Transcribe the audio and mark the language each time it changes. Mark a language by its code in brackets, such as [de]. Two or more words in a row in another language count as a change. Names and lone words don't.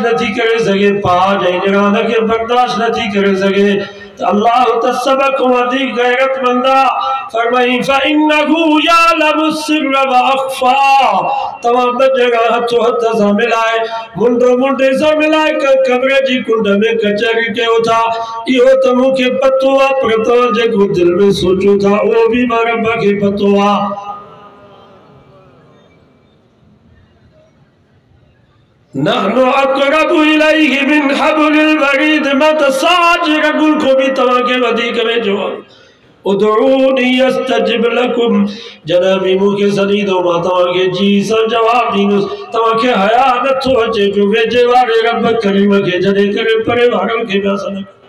[sd] नथी करे सघे भाउ ऐं निणान खे बर्दाश्त नथी करे सघे त अल्लाह त सभ खां वधीक गैरतमंद आहे फरमाई [ar] فإنه يعلم السر وأخفى [sd] तव्हां ॿ जॻह हथो हथ सां मिलाए मुंडो मुंडे सां मिलाए कब्र जी कुंड में कचहरी कयो था इहो त मूंखे पतो आहे पर तव्हां जेको दिलि में सोचो था उहो बि मां रब खे पतो आहे [ar] نحن أقرب إليه من حبل الوريد [sd] मां त साज रगुल को भी तव्हां खे वधीक वेझो आहे [ar] ادعوني أستجب لكم [sd] जॾहिं बि मूंखे सॾींदो मां तव्हां खे जी सां जवाब ॾींदुसि तव्हां खे हया नथो अचे जो वेझे वारे रब करीम खे जॾहिं करे परे वारनि खे पिया सॾनि